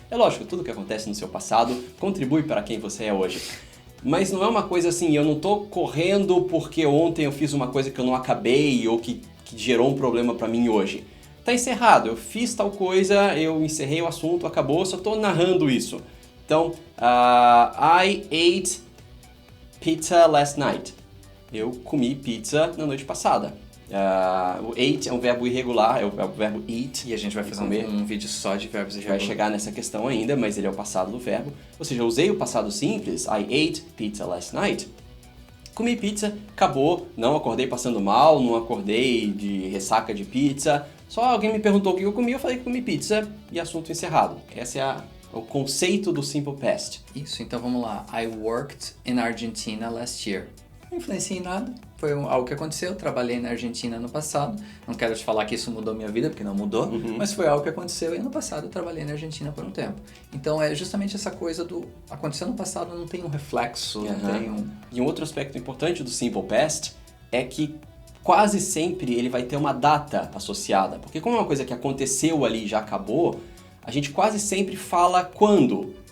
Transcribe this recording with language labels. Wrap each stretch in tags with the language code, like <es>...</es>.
<pt>É lógico, tudo que acontece no seu passado contribui para quem você é hoje. Mas não é uma coisa assim, eu não tô correndo porque ontem eu fiz uma coisa que eu não acabei ou que gerou um problema para mim hoje. Tá encerrado, eu fiz tal coisa, eu encerrei o assunto, acabou, só tô narrando isso.</pt> <en>Então, I ate pizza last night.</en> <pt>Eu comi pizza na noite passada. O ate é um verbo irregular, é o verbo eat. E a gente vai fazer um vídeo só de verbos irregulares. Vai chegar nessa questão ainda, mas ele é o passado do verbo. Ou seja, eu usei o passado simples,</pt> <en>I ate pizza last night.</en> <pt>Comi pizza, acabou, não acordei passando mal, não acordei de ressaca de pizza. Só alguém me perguntou o que eu comi, eu falei que comi pizza e assunto encerrado. Esse é o conceito do simple past. Isso, então vamos lá.</pt> <en>I worked in Argentina last year.</en> <pt>Não influenciei em nada, foi algo que aconteceu, trabalhei na Argentina no passado. Não quero te falar que isso mudou minha vida, porque não mudou, mas foi algo que aconteceu e no passado eu trabalhei na Argentina por um tempo. Então é justamente essa coisa do aconteceu no passado, não tem um reflexo, não tem um... E um outro aspecto importante do simple past é que quase sempre ele vai ter uma data associada, porque como é uma coisa que aconteceu ali e já acabou, a gente quase sempre fala quando.</pt>